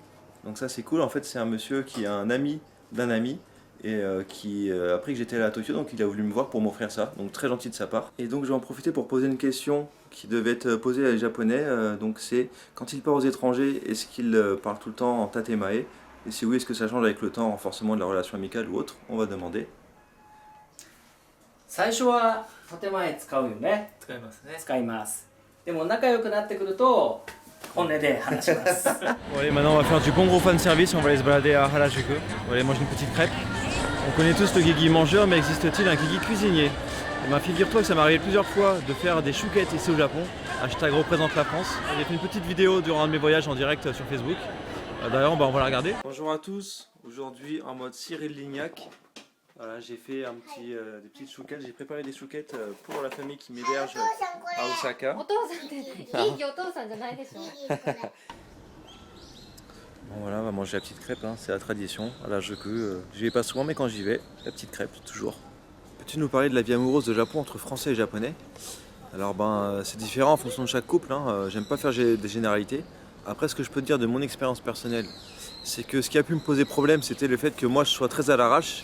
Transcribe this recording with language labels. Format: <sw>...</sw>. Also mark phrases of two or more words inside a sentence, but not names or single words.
<fr>Donc ça c'est cool, en fait c'est un monsieur qui est un ami d'un ami et qui a appris que j'étais là à Tokyo, donc il a voulu me voir pour m'offrir ça, donc très gentil de sa part. Et donc je vais en profiter pour poser une question qui devait être posée à les japonais, donc c'est quand il part aux étrangers, est-ce qu'il parle tout le temps en tatemae? Et si oui, est-ce que ça change avec le temps, renforcement de la relation amicale ou autre? On va demander.</fr> <ja>最初は建前使うよね。使いますね。使います。でも仲良くなってくると本音で話します。</ja> <fr>Bon allez, maintenant on va faire du bon gros fan service, on va aller se balader à Harajuku, on va aller manger une petite crêpe. On connaît tous le Guigui mangeur, mais existe-t-il un Guigui cuisinier? Eh ben, figure-toi que ça m'est arrivé plusieurs fois de faire des chouquettes ici au Japon. Hashtag représente la France. J'ai fait une petite vidéo durant un de mes voyages en direct sur Facebook. D'ailleurs, on va la regarder. Bonjour à tous, aujourd'hui en mode Cyril Lignac. Voilà, j'ai fait des petites chouquettes, j'ai préparé des chouquettes pour la famille qui m'héberge à Osaka.</fr> <ja>お父さんっていいお父さんじゃないでしょ。</ja> <fr>Bon voilà, on va manger la petite crêpe, hein, c'est la tradition. À Harajuku, j'y vais pas souvent, mais quand j'y vais, la petite crêpe, toujours. Peux-tu nous parler de la vie amoureuse de Japon entre Français et Japonais? Alors c'est différent en fonction de chaque couple, hein. J'aime pas faire des généralités. Après, ce que je peux te dire de mon expérience personnelle, c'est que ce qui a pu me poser problème, c'était le fait que moi je sois très à l'arrache.</fr>